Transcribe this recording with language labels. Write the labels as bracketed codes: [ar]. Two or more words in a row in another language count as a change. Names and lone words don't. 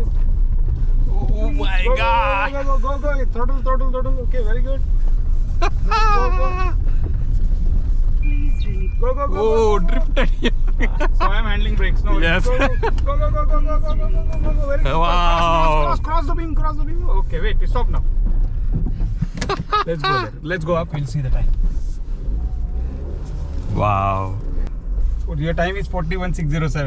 [en] Oh my Go, God. Go, go, go, go, go. Throttle, throttle, throttle. Okay, very good. Go, go, go. Go, go, go, Oh, go, go. drifted. So I am handling brakes. No. Yes. Go, go, go, go, go, go, go, go, go, go, go, go. Very good. Wow. Cross the beam, cross the beam. Okay, wait, stop now. Let's go there. Let's go up. We'll see the time. Wow. Your time is 41,607.